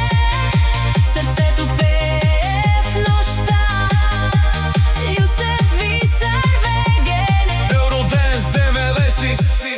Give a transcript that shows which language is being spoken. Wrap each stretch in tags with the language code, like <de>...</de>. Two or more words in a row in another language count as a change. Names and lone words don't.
<bg>Сърцето пее в нощта.</bg> <sv>Лjuset visar vägen. Eurodance 90.</sv>